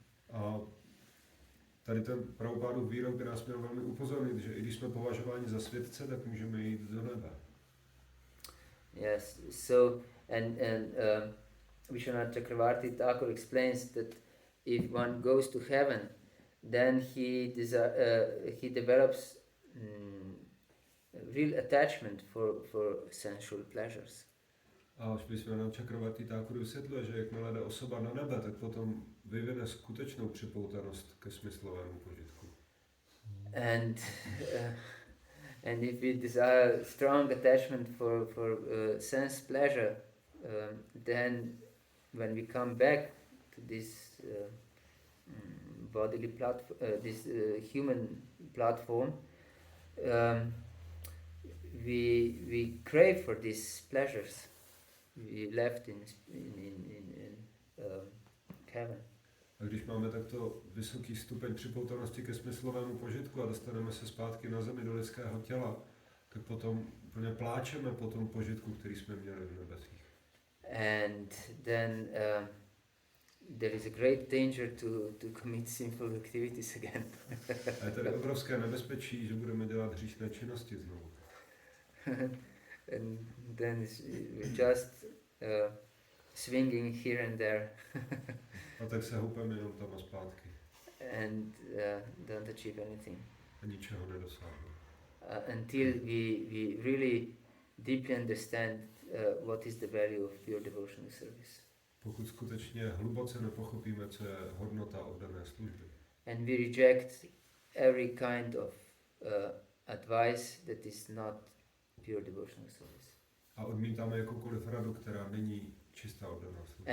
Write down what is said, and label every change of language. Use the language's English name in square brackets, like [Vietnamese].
[Czech] A tady ten Prabhupádův výrok, který nás měl velmi upozornit, že i když jsme považováni za světce, tak můžeme jít do nebe. [English] Yes, so and Vishwanath Chakravarti Thakur explains that if one goes to heaven, then he develops real attachment for sensual pleasures. [Czech] A Vishwanath Chakravarti Thakur vysvětluje, že jakmile jde osoba na nebe, tak potom vyvine skutečnou připoutanost ke smyslovému požitku. [English] And if we desire strong attachment for sense pleasure, then when we come back to this bodily platform, this human platform, we crave for these pleasures we left in heaven. [Czech] A když máme takto vysoký stupeň připoutanosti ke smyslovému požitku a dostaneme se zpátky na zemi do lidského těla, tak potom úplně pláčeme po tom požitku, který jsme měli v nebesích. [English] And then there is a great danger to commit sinful activities again. [Czech] A je tady obrovské nebezpečí, že budeme dělat hříšné činnosti znovu. [English] And then we're just swinging here and there. [Czech] A tak se houpeme jenom tam a zpátky. [English] And don't achieve anything. [Czech] A ničeho nedosáhneme. [English] Until we really deeply understand what is the value of pure devotional service. [Czech] Pokud skutečně hluboce nepochopíme, co je hodnota oddané služby. [English] And we reject every kind of advice that is not pure devotional service. [Czech] A odmítáme jakoukoliv radu, která není čistá oddaná služba.